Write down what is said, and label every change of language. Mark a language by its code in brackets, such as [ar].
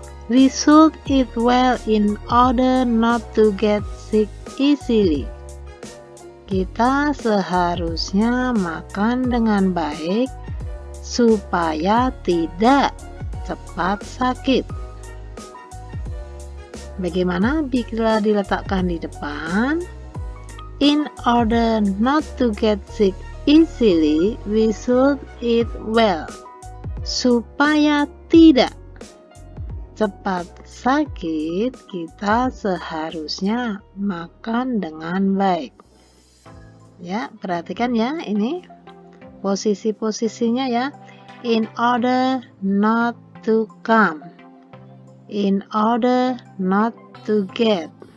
[en] We should eat well in order not to get sick easily. [id] Kita seharusnya makan dengan baik supaya tidak cepat sakit. Bagaimana bila diletakkan di depan? [en] In order not to get sick easily, we should eat well. [id] Supaya tidak cepat sakit, kita seharusnya makan dengan baik. Ya, perhatikan ya, ini posisi-posisinya ya. [en] In order not to come, in order not to get.